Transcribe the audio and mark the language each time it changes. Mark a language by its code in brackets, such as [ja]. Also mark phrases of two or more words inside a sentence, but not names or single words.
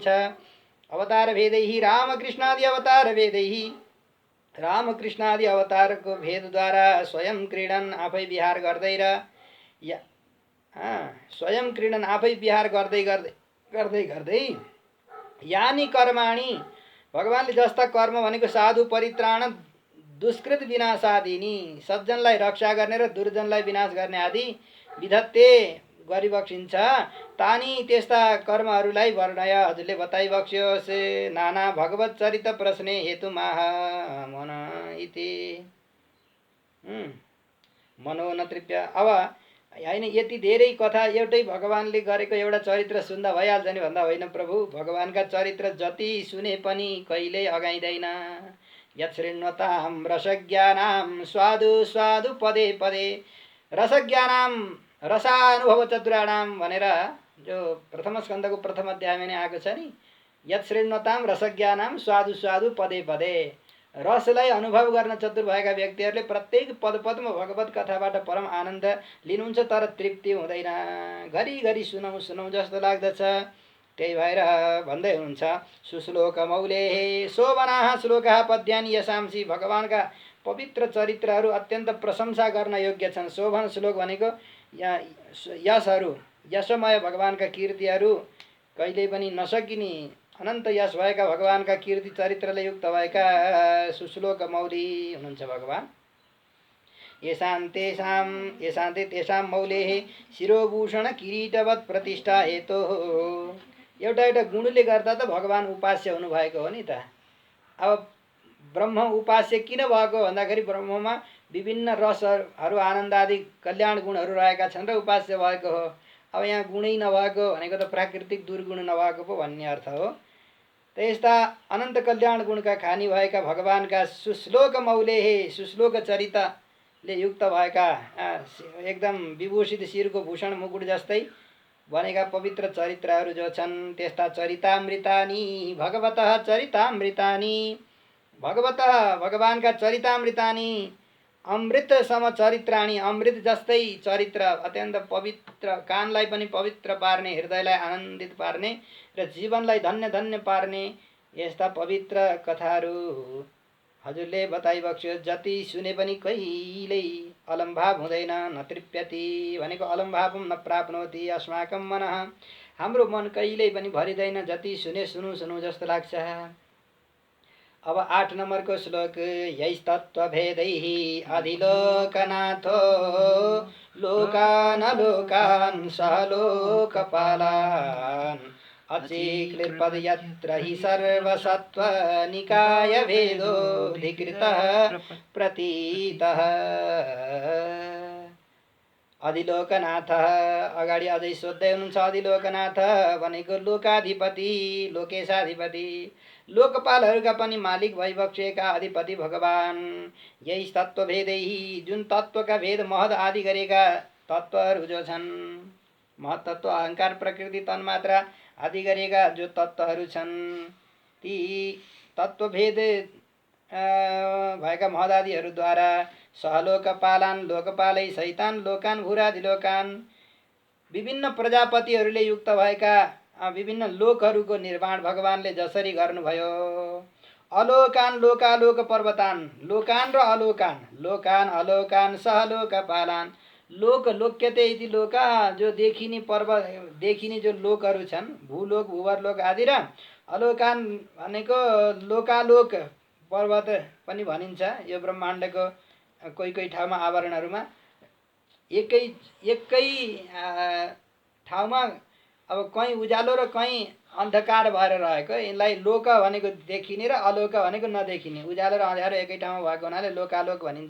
[ne] अवतार भेदै रामकृष्णादि अवतार भेदै, रामकृष्णादि अवतारको भेदद्वारा [sa] स्वयं क्रीडन [ne] आफै विहार गर्दै र [sa] स्वयं क्रीडन [ne] आफै विहार गर्दै गर्दै गर्दै गर्दै [sa] यानी कर्माणी, [ne] भगवानले जस्ता कर्म भनेको [sa] साधु परित्राण दुष्कृत विनाशादिनी, [ne] सज्जनलाई रक्षा गर्ने र दुर्जनलाई विनाश गर्ने आदि विधत्ते गरिबक्सिन्छ। तानी त्यस्ता कर्महरूलाई वर्णय हजुरले बताइबक्स्योस्। [sa] नाना भगवत चरित प्रश्ने हेतु माह मन इति मनो न तृप्य। [ne] अब होइन यति धेरै कथा एउटै भगवानले गरेको एउटा चरित्र सुन्दा भइहाल्छ नि भन्दा होइन प्रभु। भगवानका चरित्र जति सुने पनि कहिल्यै अगाइँदैन। [sa] यच्छृण्वतां रसज्ञानां स्वादु स्वादु पदे पदे, रसज्ञानां रसानुभव चतुराणां [ne] भनेर जो प्रथम स्कन्धको प्रथम अध्यायमा नै आएको छ नि। [sa] यच्छृण्वतां रसज्ञानां स्वादु स्वादु पदे पदे, [ne] रसलाई अनुभव गर्न चतुर भएका व्यक्तिहरूले प्रत्येक पद पदमा भगवत कथाबाट परम आनन्द लिनुहुन्छ, तर तृप्ति हुँदैन। घरिघरि सुनौँ सुनौँ जस्तो लाग्दछ। त्यही भएर भन्दै हुनुहुन्छ [sa] सुश्लोक मौले शोभनाः श्लोकाः पद्यानि यशांसि, [ne] भगवानका पवित्र चरित्रहरू अत्यन्त प्रशंसा गर्न योग्य छन्। शोभन श्लोक भनेको यशहरू, यशमय भगवानका कीर्तिहरू कहिल्यै पनि नसकिने अनन्त यश भएका भगवानका कीर्ति चरित्रले युक्त भएका सुश्लोक मौली हुनुहुन्छ भगवान। [sa] येषान्ते तेषां मौलेः शिरोभूषण किरीटवत् प्रतिष्ठा हेतोः। [ne] एउटा एउटा गुणले गर्दा त भगवान उपास्य हुनुभएको हो नि त। अब ब्रह्म उपास्य किन भएको भन्दाखेरि ब्रह्ममा विभिन्न रसहरू आनन्द आदि कल्याण गुणहरू रहेका छन् र उपास्य भएको हो। अब यहाँ गुणै नभएको भनेको त प्राकृतिक दुर्गुण नभएको पो भन्ने अर्थ हो। त्यस्ता अनन्त कल्याण गुणका खानी भएका भगवानका [sa] सुश्लोक मौलेः, [ne] सुश्लोक चरितले युक्त भएका एकदम विभूषित शिरको भूषण मुकुट जस्तै बनेका पवित्र चरित्रहरू जो छन्, त्यस्ता [sa] चरितामृतानि भगवतः चरितामृतानि, भगवतः [ne] भगवानका [sa] चरितामृतानि अमृत समचरित्राणि, [ne] अमृत जस्तै चरित्र अत्यन्त पवित्र, कानलाई पनि पवित्र पार्ने, हृदयलाई आनन्दित पार्ने र जीवनलाई धन्य धन्य पार्ने यस्ता पवित्र कथाहरू हजुरले बताइबक्स्यो। जति सुने पनि कहिल्यै अलम्भाव हुँदैन। [sa] न तृप्यति भनेको अलम्भावम न प्राप्नोति अस्माकं मनः, [ne] हाम्रो मन कहिल्यै पनि भरिँदैन। जति सुने सुनौँ सुनौँ जस्तो लाग्छ। अब 8 नम्बरको श्लोक [sa] यैस्तत्त्वभेदैः अधिलोकनाथो लोकान् लोकान् सह लोकपालान् अचिक्लिर्पद यत्र हि सर्वसत्त्वनिकाय भेदोऽधिकृतः प्रतीतः। [ne] अधिलोकनाथ अगाडि अझै सोध्दै हुनुहुन्छ। अधिलोकनाथ भनेको लोकाधिपति, लोकेशाधिपति, लोकपालहरूका पनि मालिक भइबक्सेका अधिपति भगवान। यही तत्त्वभेदै, जुन तत्त्वका भेद महद आदि गरेका तत्त्वहरू जो छन्, महत तत्त्व अहङ्कार प्रकृति तन्मात्रा आदि गरेका जो तत्त्वहरू छन्, ती तत्त्वभेद भएका महदादिहरूद्वारा [sa] सहलोकपालान् लोकपालै सहितान् लोकान् भूरादि लोकान्, [ne] विभिन्न प्रजापतिहरूले युक्त भएका विभिन्न लोकहरूको निर्माण भगवानले जसरी गर्नुभयो। [sa] अलोकान् लोकालोक पर्वतान्, लोकान् र अलोकान्, लोकान् अलोकान् सह लोकपालान्, लोक लोक्यते इति लोका, [ne] जो देखिने देखिने जो लोकहरू छन्, भूलोक भूवरलोक आदि, र अलोकान भनेको लोकालोक पर्वत पनि भनिन्छ। यो ब्रह्माण्डको कोही कोही ठाउँमा आवरणहरूमा एकै एकै ठाउँमा अब कहीँ उज्यालो र कहीँ अन्धकार भएर रहेको, यसलाई लोक भनेको देखिने र अलोक भनेको नदेखिने, उज्यालो र अँध्यारो एकै ठाउँमा भएको हुनाले लोकालोक भनिन्छ।